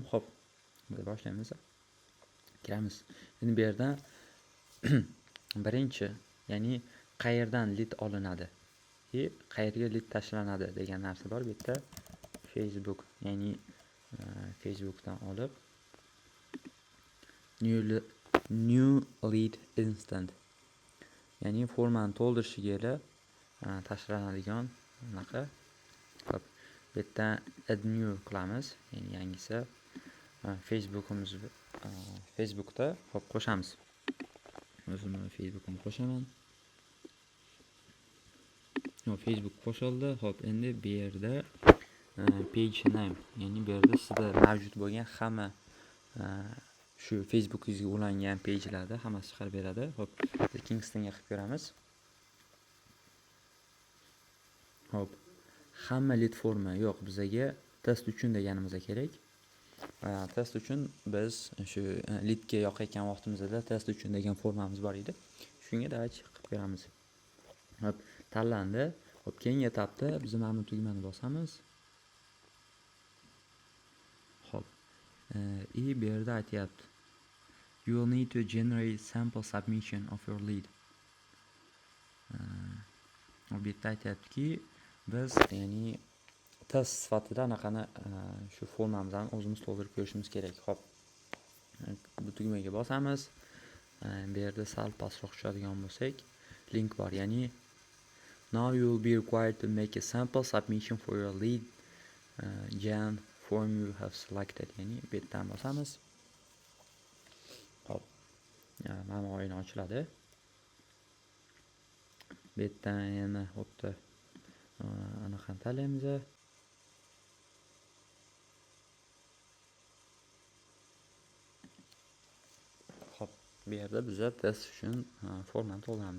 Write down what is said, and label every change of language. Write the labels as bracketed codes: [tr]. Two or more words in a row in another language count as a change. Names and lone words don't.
[uz] Xo'p. Boshlaymiz. Kiramiz. Endi bu yerda birinchi, ya'ni qayerdan lead olinadi va qayerga lead tashlanadi degan narsa bor. Bu yerda Facebook, ya'ni Facebookdan olib [en] new lead instant, [uz] ya'ni formani to'ldirishiga tashlanadigan bunaqa. Xo'p, bu yerda [en] add new [uz] qilamiz, ya'ni yangisi Facebookda xo'p qo'shamiz. O'zimni Facebookumni qo'shaman. Facebook qo'shildi. Xo'p, endi bu yerda [en] page name, [uz] ya'ni bu yerda sizda mavjud bo'lgan hamma shu Facebookingizga ulangan page'larda hammasi chiqarib beradi. Xo'p, Kingstonga qilib ko'ramiz. Xo'p, hamma lead forma yo'q, bizga test uchun deganimiz kerak. Test uchun biz shu leadga yoqayotgan vaqtimizda test uchun degan formamiz bor edi. Shunga davaychi qilib ko'ramiz. Xo'p, tanlandi. Xo'p, keyingi etapda biz mana bu tugmani bosamiz. Xo'p, bu yerda aytyapti, [en] you will need to generate sample submission of your lead. [uz] Bu yerda aytyaptiki, biz ya'ni test sifatida anaqani shu formamizdan o'zimiz to'ldirib ko'rishimiz kerak. Xo'p, bu tugmaga bosamiz. Bu yerda sal pastroq tushadigan bo'lsak, link bor, ya'ni [en] now you will be required to make a sample submission for your lead gen form you have selected, [uz] ya'ni bu yerdan bosamiz. Xo'p, mana o'yin ochiladi. Bu yerdan yana xuddi anaqani tanlaymiz. Xo'p, bu yerda biz test uchun formani to'ldiramiz.